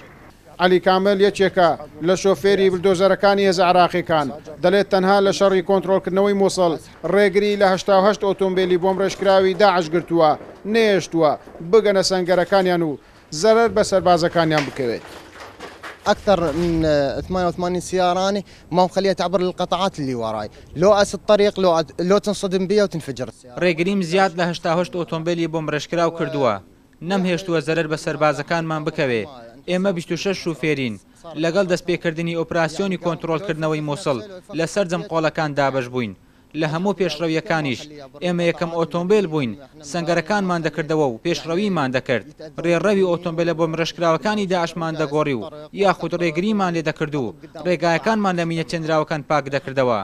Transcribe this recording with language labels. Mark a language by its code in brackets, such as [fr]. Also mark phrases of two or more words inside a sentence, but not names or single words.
[ckb] علی کامل یەکێکە لە شۆفێری بلدۆزەرەکانی هێزە عراقیەکان، دەڵێت تەنها لە شەڕی کۆنتڕۆلکردنەوەی مووسڵ ڕێگری لە 88 ئۆتۆمبیلی بۆم ڕێژکراوی داعش گرتووە، نێشتووە بگەنە سەنگەرەکانیان و زەرەر بە سەربازەکانیان بکەوێت. [ar] أكثر من 88 سيارة ما مخليها تعبر للقطاعات اللي وراي، لو أس الطريق لو تنصدم بيها وتنفجر السيارة. [ckb] ڕێگریم زیاد لە 88 ئۆتۆمبیلی بۆم ڕێژکراو کردووە، نەمهێشتووە زەرەر بە سەربازەکانمان بکەوێ. ئێمە 26 شوفێرین لەگەڵ دەستپێکردنی ئۆپراسیۆنی کۆنتڕۆلکردنەوەی مووسڵ لەسەر جەمقۆڵەکان دابەش بووین. لە هەموو پێشڕەویەکانیش ئێمە یەکەم ئۆتۆمبیل بووین، سەنگەرەکانمان دەکردەوە و پێشڕەویمان دەکرد، ڕێڕەوی ئۆتۆمبیلە بۆ ڕێژکراوەکانی داعشمان دەگۆڕی و یاخود ڕێگریمان لێ دەکرد و ڕێگایەکانمان لە مینە چێنراوەکان پاک دەکردەوە.